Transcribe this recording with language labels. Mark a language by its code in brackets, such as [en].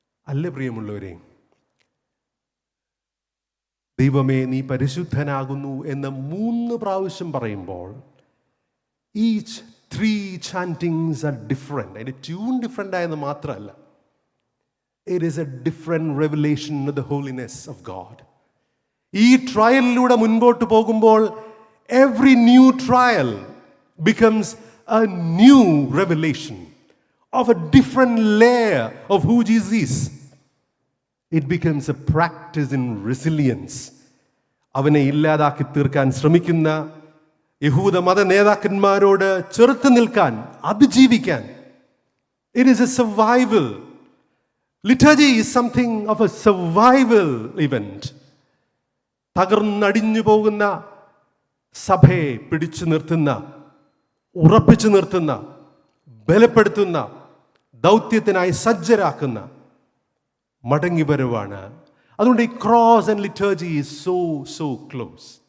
[ml] അല്ല പ്രിയമുള്ളവരെ, ദൈവമേ നീ പരിശുദ്ധനാകുന്നു എന്ന് 3 പ്രാവശ്യം പറയുമ്പോൾ [en] Each 3 chantings are different. [ml] അതിൻ്റെ ട്യൂൺ ഡിഫറെൻ്റ് ആയെന്ന് മാത്രമല്ല, [en] It is a different revelation of the holiness of God. [ml] ഈ ട്രയലിലൂടെ മുൻപോട്ട് പോകുമ്പോൾ [en] Every new trial becomes a new revelation of a different layer of who Jesus is. It becomes a practice in resilience. [ml] അവനെ ഇല്ലാതാക്കി തീർക്കാൻ ശ്രമിക്കുന്ന യഹൂദ മത നേതാക്കന്മാരോട് ചെറുത്ത് നിൽക്കാൻ, അതിജീവിക്കാൻ. [en] It is a survival. Liturgy is something of a survival event. [ml] തകർന്നടിഞ്ഞു പോകുന്ന സഭയെ പിടിച്ചു നിർത്തുന്ന, ഉറപ്പിച്ചു നിർത്തുന്ന, ബലപ്പെടുത്തുന്ന, ദൗത്യത്തിനായി സജ്ജരാക്കുന്ന മടങ്ങിവരവാണ്. അതുകൊണ്ട് ഈ [en] Cross and liturgy is so close.